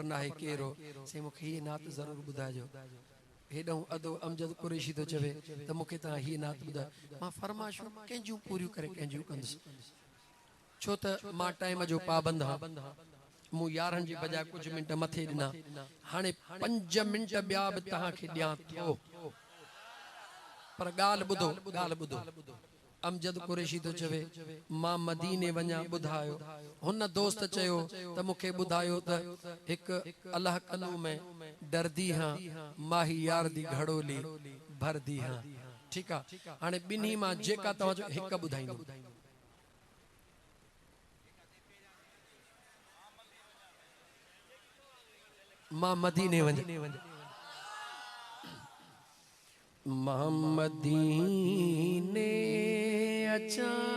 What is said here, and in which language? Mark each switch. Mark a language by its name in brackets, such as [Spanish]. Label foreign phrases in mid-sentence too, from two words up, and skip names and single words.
[Sindhi] न आहे केरु हो से मूंखे हीअ नात ज़रूरु ॿुधाइजो हेॾो अदो अमजद कुरैशी थो चवे त मूंखे तव्हां हीअ नात ॿुधायो मां फरमाइशूं कंहिंजूं पूरियूं करे कंहिंजूं कंदुसि छो त मां टाइम जो पाबंद आहियां मूं 11 जी बजाय कुझु मिंट मथे ॾिना हाणे 5 मिंट ॿिया बि तव्हांखे ॾियां थो पर गाल ॿुधो अमजद कुरैशी तो चवे मां मदीने वञा ॿुधायो हुन दोस्त चयो त मूंखे ॿुधायो त हिकु अल्लाह [Punjabi] कलू में डरदी हां माही यार दी घड़ोली भरदी हां [Sindhi] ठीक आहे हाणे ॿिन्ही मां जेका तव्हां हिकु ॿुधाईंदो मां मदीने वञा मदीने अचा